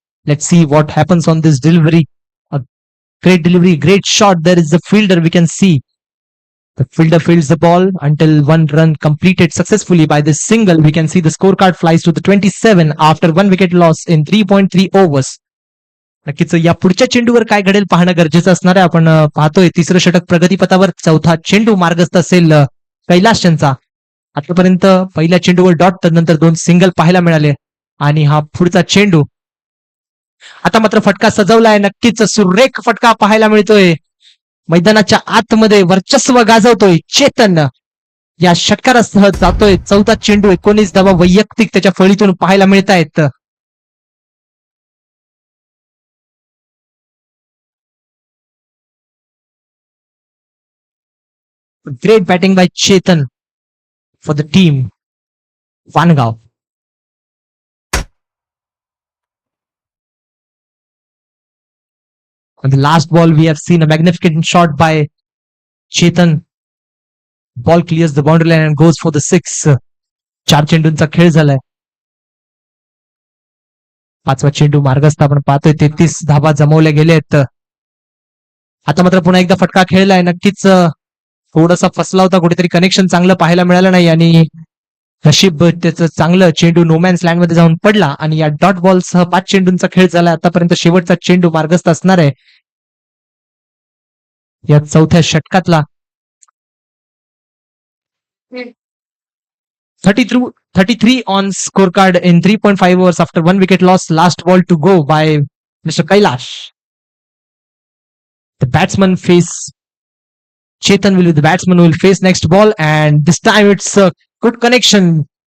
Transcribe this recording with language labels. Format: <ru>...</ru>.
<en>Let's see what happens on this delivery. A great delivery, great shot. There is the fielder. We can see the fielder fields the ball until one run completed successfully by this single. We can see the scorecard flies to the 27 after 1 wicket loss in 3.3 overs.</en> <mr>नक्कीच या पुढच्या चेंडूवर काय घडेल पाहणं गरजेचं असणार आहे. आपण पाहतोय तिसरं षटक प्रगतीपथावर. चौथा चेंडू मार्गस्थ असेल कैलाश यांचा. आतापर्यंत पहिल्या चेंडूवर डॉट तर नंतर 2 सिंगल पाहायला मिळाले आणि हा पुढचा चेंडू. आता मात्र फटका सजवलाय. नक्कीच सुरेख फटका पाहायला मिळतोय. मैदानाच्या आतमध्ये वर्चस्व गाजवतोय चेतन. या षटकारासह जातोय. चौथा चेंडू 19 धावा वैयक्तिक त्याच्या फळीतून पाहायला मिळत आहेत.</mr> <en>Great batting by Chetan for the team. Vangav. On the last ball, we have seen a magnificent shot by Chetan. Ball clears the boundary line and goes for the 6.</en> <mr>4 चेंडूंचा खेळ झालाय. पाचवा चेंडू मार्गस्थ आपण पाहतोय. 33 धावा जमवल्या गेलेत. आता मात्र पुन्हा एकदा फटका खेळलाय. नक्कीच थोडासा फसला होता. कुठेतरी कनेक्शन चांगलं पाहायला मिळालं नाही आणि नशीब त्याचं चांगलं. चेंडू नोमॅन्स लँड मध्ये जाऊन पडला आणि या डॉट बॉल सह 5 चेंडूंचा खेळ झाला. आतापर्यंत शेवटचा चेंडू मार्गस्थ असणार आहे या चौथ्या षटकातला.</mr> <en>33 on scorecard in 3.5 overs after 1 wicket loss. Last ball to go by Mr. Kailash. The batsman face Chetan the batsman will face next ball and this time it's a good connection.</en>